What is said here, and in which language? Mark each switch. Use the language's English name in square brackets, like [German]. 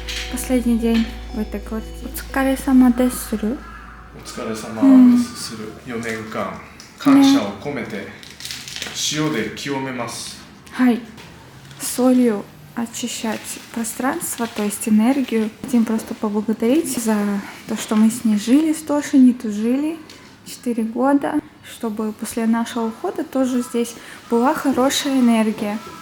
[Russian] Последний день в этой квартире. [Japanese] Оцукаре-сама десу. お疲れ様ですする4年間感謝を込めて塩で清めます。 Хай. [Russian] Солью очищать пространство, то есть энергию. Хотим просто поблагодарить за то, что мы с ней жили, с Тошей, не тужили 4 года, чтобы после нашего ухода тоже здесь была хорошая энергия.